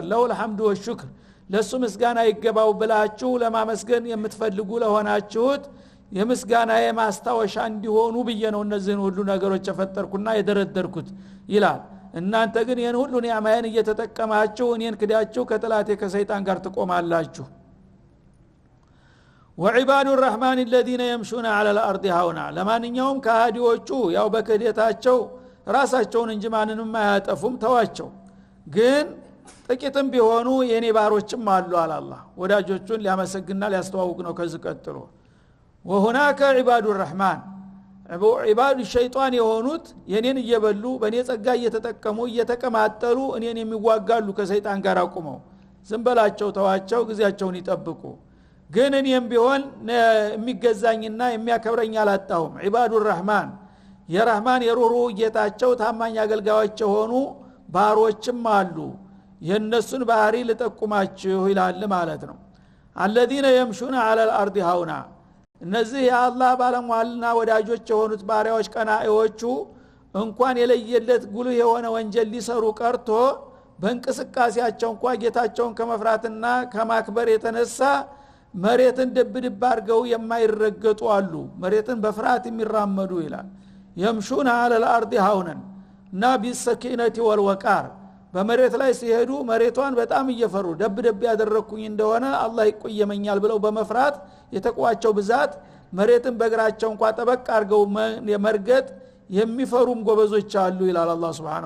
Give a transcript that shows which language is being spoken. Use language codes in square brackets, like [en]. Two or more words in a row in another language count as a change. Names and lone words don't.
[ar] له الحمد والشكر [am] ለሱ ምስጋና ይገባው ብላችሁ ለማመስገን የምትፈልጉ ለሆናችሁት የምስጋና የማስታወሻ እንዲሆኑ ብዬ ነው እነዚህን ሁሉ ነገሮች የፈጠርኩና የደረደርኩት ይላል። እናንተ ግን ይሄን ሁሉ ኒዕማዬን እየተጠቀማችሁ እኔን ክዳችሁ ከጥላቴ ከሰይጣን ጋር ትቆማላችሁ። [ar] وعباد الرحمن الذين يمشون على الارض هونا [am] ለማንኛውም ከሃዲዎቹ ያው በክህደታቸው ራሳቸውን እንጂ ማንንም አያጠፉም ተዋቸው። ግን ጥቂትም ቢሆኑ የኔ ባሮችም አሉ አላህ ወዳጆቹን ሊያመሰግንና ሊያስተዋውቅ ነው ከዚህ ቀጥሎ። [ar] وهناك عباد الرحمن عباد الشيطان [am] የሆኑት የኔን እየበሉ በኔ ጸጋ እየተጠቀሙ እየተቀማጠሉ እኔን የሚዋጋሉ ከሰይጣን ጋር አቁመው ዝም በላቸው ተዋቸው ጊዜያቸውን ይጠብቁ። ግን እኔም ቢሆን የሚገዛኝና የሚያከብረኝ አላጣሁም። [ar] عباد الرحمن [am] የረህማን የሩሩ ጌታቸው ታማኝ አገልጋዮች ሆኑ ባሮችም አሉ። የነሱን ባህሪ ለጠቁማችሁ ይላል ማለት ነው። [ar] الذين يمشون على الارض هونا [am] እነዚህ የአላህ ባለሟልና ወዳጆች የሆኑት ባሪያዎች ቀናኢዎቹ እንኳን የለየለት ጉልህ የሆነ ወንጀል ሊሰሩ ቀርቶ በእንቅስቃሴያቸው እንኳን ጌታቸውን ከመፍራትና ከማክበር የተነሳ መሬትን ድብድብ አድርገው የማይረገጡ አሉ መሬትን በፍርሃት የሚራመዱ ይላል [ar] يمشون على الارض هونا [am] እና [ar] بسكينة والوقار [am] በመሬት ላይ ሲሄዱ መሬቷን በጣም እየፈሩ ደብደብ ያደረኩኝ እንደሆነ አላህ ይቆየመኛል ብለው በመፍራት የተቋቸው ብዛት መሬትን በእግራቸው እንኳን ጠበቅ አድርገው የመርገጥ የሚፈሩም ጎበዞች አሉ ይላል አላህ Subhanahu